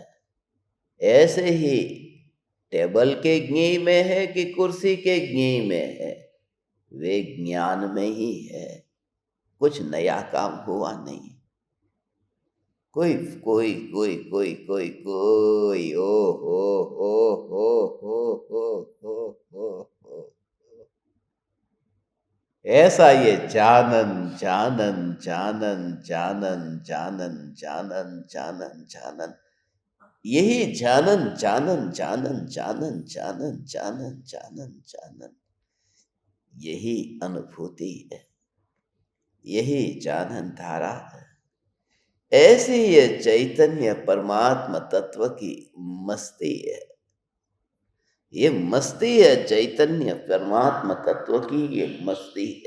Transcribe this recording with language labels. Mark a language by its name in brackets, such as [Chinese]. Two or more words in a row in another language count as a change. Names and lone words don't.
[Hindi] ऐसे ही टेबल के ज्ञेय में है कि कुर्सी के ज्ञेय में है, वे ज्ञान में ही है। कुछ नया काम हुआ नहीं। कोई कोई कोई कोई कोई कोई ओ हो। ऐसा ये जानन जानन जानन जानन जानन जानन जानन जानन, यही जानन जानन जानन जानन जानन जानन जानन जानन, यही अनुभूति है, यही जानन धारा है, ऐसी ये चैतन्य परमात्मा तत्व की मस्ती है। ये मस्ती है, चैतन्य परमात्मा तत्व की ये मस्ती है।